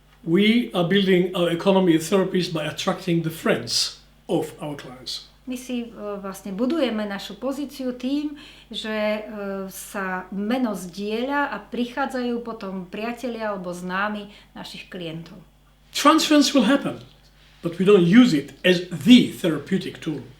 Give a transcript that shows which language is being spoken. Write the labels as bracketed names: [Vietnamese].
[English] We are building our economy as therapists by attracting the friends of our clients. [Slovak] My si vlastne budujeme našu pozíciu tým, že sa meno zdieľa a prichádzajú potom priatelia alebo známi našich klientov. [English] Transference will happen, but we don't use it as the therapeutic tool.